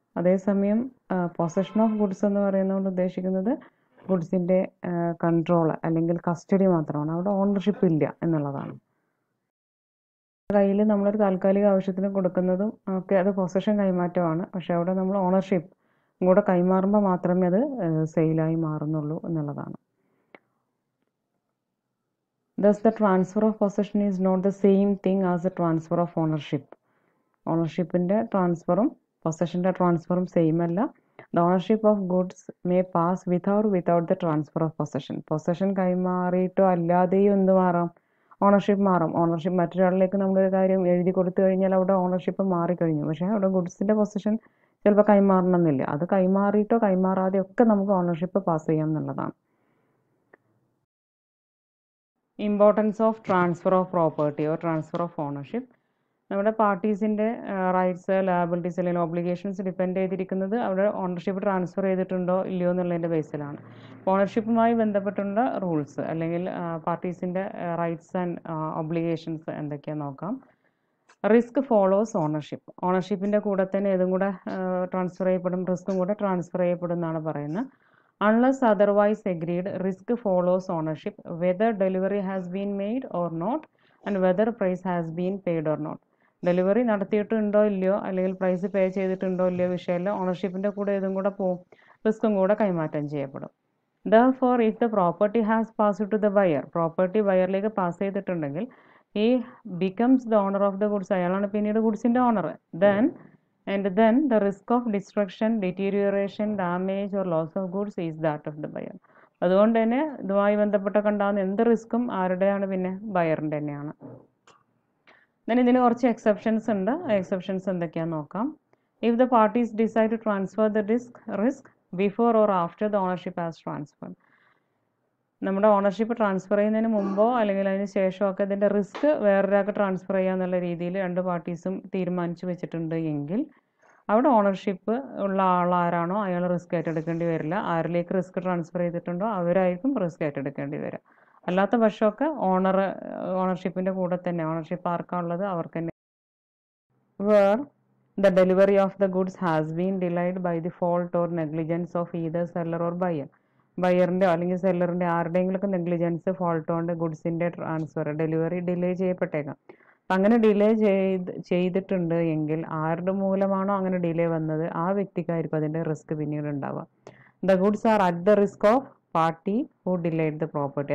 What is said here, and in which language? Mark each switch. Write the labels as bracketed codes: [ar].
[ml] അതേസമയം possession of goods എന്ന് പറയുന്നതുകൊണ്ട് ഉദ്ദേശിക്കുന്നത് ഗുഡ്സിൻ്റെ കൺട്രോൾ അല്ലെങ്കിൽ കസ്റ്റഡി മാത്രമാണ്. അവിടെ ഓണർഷിപ്പ് ഇല്ല എന്നുള്ളതാണ്. കയ്യിൽ നമ്മളൊരു താൽക്കാലിക ആവശ്യത്തിന് കൊടുക്കുന്നതും ഒക്കെ അത് പൊസഷൻ കൈമാറ്റമാണ്. പക്ഷെ അവിടെ നമ്മൾ ഓണർഷിപ്പ് കൂടെ കൈമാറുമ്പോൾ മാത്രമേ അത് സെയിലായി മാറുന്നുള്ളൂ എന്നുള്ളതാണ്. [en] Thus, the transfer of possession is not the same thing as the transfer of ownership. [ml] ഓണർഷിപ്പിൻ്റെ ട്രാൻസ്ഫറും പൊസഷൻ്റെ ട്രാൻസ്ഫറും same അല്ല. [en] The ownership of goods may pass with or without the transfer of possession. [ml] Possession കൈമാറിയിട്ടോ അല്ലാതെയും എന്ത് മാറാം? Ownership മാറാം. Ownership മറ്റൊരാളിലേക്ക് നമ്മളൊരു കാര്യം എഴുതി കൊടുത്തു കഴിഞ്ഞാൽ അവിടെ ഓണർഷിപ്പ് മാറിക്കഴിഞ്ഞു. പക്ഷേ അവിടെ ഗുഡ്സിൻ്റെ പൊസഷൻ ചിലപ്പോൾ കൈമാറണമെന്നില്ല. അത് കൈമാറിയിട്ടോ കൈമാറാതെയോ ഒക്കെ നമുക്ക് ഓണർഷിപ്പ് പാസ് ചെയ്യാം എന്നുള്ളതാണ്. [en] Importance of transfer of property or transfer of ownership. [ml] നമ്മുടെ പാർട്ടീസിൻ്റെ റൈറ്റ്സ്, ലയബിലിറ്റീസ് അല്ലെങ്കിൽ ഒബ്ലിഗേഷൻസ് ഡിപ്പെൻഡ് ചെയ്തിരിക്കുന്നത് അവിടെ ഓണർഷിപ്പ് ട്രാൻസ്ഫർ ചെയ്തിട്ടുണ്ടോ ഇല്ലയോ എന്നുള്ളതിൻ്റെ ബേസിലാണ്. ഓണർഷിപ്പുമായി ബന്ധപ്പെട്ടുള്ള റൂൾസ് അല്ലെങ്കിൽ പാർട്ടീസിൻ്റെ റൈറ്റ്സ് ആൻഡ് ഒബ്ലിഗേഷൻസ് എന്തൊക്കെയാണെന്ന് നോക്കാം. [en] Risk follows ownership. [ml] ഓണർഷിപ്പിൻ്റെ കൂടെ തന്നെ ഇതും കൂടെ ട്രാൻസ്ഫർ ചെയ്യപ്പെടും, റിസ്ക്കും കൂടെ ട്രാൻസ്ഫർ ചെയ്യപ്പെടും എന്നാണ് പറയുന്നത്. [en] Unless otherwise agreed, risk follows ownership, whether delivery has been made or not, and whether price has been paid or not. [ml] Delivery നടത്തിയിട്ടുണ്ടോ ഇല്ലയോ അല്ലെങ്കിൽ പ്രൈസ് പേ ചെയ്തിട്ടുണ്ടോ ഇല്ലയോ വിഷയമല്ല, ഓണർഷിപ്പിൻ്റെ കൂടെ ഇതും കൂടെ പോവും, റിസ്ക്കും കൂടെ കൈമാറ്റം ചെയ്യപ്പെടും. [en] Therefore, if the property has passed to the buyer, [ml] property ബയറിലേക്ക് pass ചെയ്തിട്ടുണ്ടെങ്കിൽ [en] he becomes the owner of the goods. [ml] അയാളാണ് പിന്നീട് ഗുഡ്സിൻ്റെ owner. [en] Then the risk of destruction, deterioration, damage or loss of goods is that of the buyer. [ml] അതുകൊണ്ട് തന്നെ ഇതുമായി ബന്ധപ്പെട്ട എന്ത് റിസ്ക്കും ആരുടെയാണ്? പിന്നെ ബയറിൻ്റെ തന്നെയാണ്. ഇതിന് കുറച്ച് എക്സെപ്ഷൻസ് ഉണ്ട്. എക്സെപ്ഷൻസ് എന്തൊക്കെയാണെന്ന് നോക്കാം. [en] If the parties decide to transfer the risk before or after the ownership has transferred. [ml] നമ്മുടെ ഓണർഷിപ്പ് ട്രാൻസ്ഫർ ചെയ്യുന്നതിന് മുമ്പോ അല്ലെങ്കിൽ അതിന് ശേഷമൊക്കെ ഇതിൻ്റെ റിസ്ക് വേറൊരാൾക്ക് ട്രാൻസ്ഫർ ചെയ്യാന്നുള്ള രീതിയിൽ രണ്ട് പാർട്ടീസും തീരുമാനിച്ചു വെച്ചിട്ടുണ്ട് എങ്കിൽ അവിടെ ഓണർഷിപ്പ് ഉള്ള ആളാരാണോ അയാൾ റിസ്ക് ഏറ്റെടുക്കേണ്ടി വരില്ല. ആരിലേക്ക് റിസ്ക് ട്രാൻസ്ഫർ ചെയ്തിട്ടുണ്ടോ അവരായിരിക്കും റിസ്ക് ഏറ്റെടുക്കേണ്ടി വരിക. അല്ലാത്ത പക്ഷമൊക്കെ ഓണർഷിപ്പിൻ്റെ കൂടെ തന്നെ ഓണർഷിപ്പ് ആർക്കാണുള്ളത് അവർക്ക് തന്നെ. [en] Where the delivery of the goods has been delayed by the fault or negligence of either seller or buyer. [ml] ബയറിൻ്റെ അല്ലെങ്കിൽ സെല്ലറിൻ്റെ ആരുടെയെങ്കിലൊക്കെ നെഗ്ലിജൻസ്, ഫോൾട്ട് കൊണ്ട് ഗുഡ്സിൻ്റെ ട്രാൻസ്ഫർ ഡെലിവറി ഡിലേ ചെയ്യപ്പെട്ടേക്കാം. അപ്പം അങ്ങനെ ഡിലേ ചെയ്തിട്ടുണ്ട് എങ്കിൽ ആരുടെ മൂലമാണോ അങ്ങനെ ഡിലേ വന്നത് ആ വ്യക്തിക്കായിരിക്കും അതിൻ്റെ റിസ്ക് പിന്നീട് ഉണ്ടാവുക. [en] The goods are at the risk of party who delayed the property.